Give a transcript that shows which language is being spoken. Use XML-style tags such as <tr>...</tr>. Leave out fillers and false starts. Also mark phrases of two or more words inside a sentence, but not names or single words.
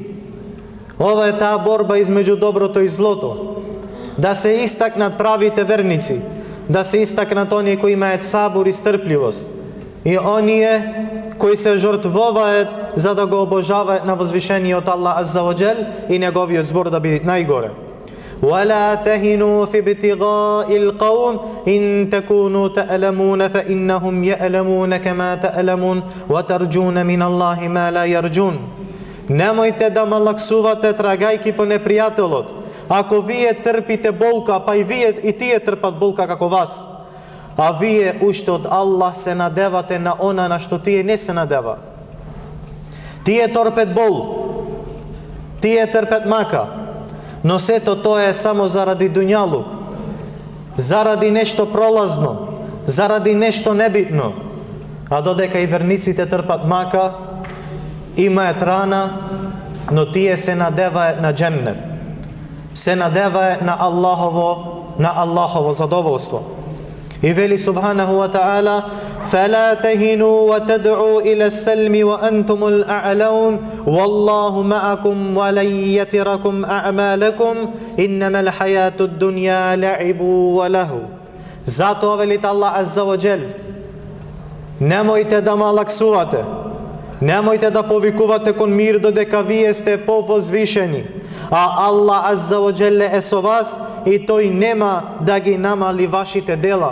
<mk>Ова е таа борба измеѓу доброто и злото. Да се истакнат правите верници, да се истакнат оние кои имаат сабур и стрпливост и оние кои се жртвуваат за да го обожаваат на возвишениот Аллах</mk> <ar>عز وجل</ar> <mk>и неговиот збор да биде најгоре.</mk> <ar>ولا تهنوا في ابتغاء القوم إن تكونوا تألمون فإنهم يألمون كما تألمون وترجون من الله ما لا يرجون.</ar> <mk>Немојте да малаксувате трагајки по непријателот. Ако вие трпите болка, па и тие трпат болка како вас, а вие уште од Аллах се надевате на она на што тие не се надеваат. Тие торпет бол, тие трпет мака, но сето тоа е само заради дуњалук, заради нешто пролазно, заради нешто небитно. А додека и верниците трпат мака, имаат рана, но тие се надеваат на дженнет, се надеваат на Аллахово задоволство. И вели</mk> <ar>سبحانه وتعالى: فلا تهنوا وتدعوا إلى السلم وأنتم الأعلون والله معكم ولن يتركم أعمالكم إنما الحياة الدنيا لعب ولهو.</ar> <mk>Затоа велит Аллах</mk> <ar>عز وجل:</ar> <mk>немојте да малаксувате, немојте да повикувате кон мир додека вие сте повозвишени, а Аллах</mk> <ar>عز وجل</ar> <mk>е со вас и тој нема да ги намали вашите дела.</mk>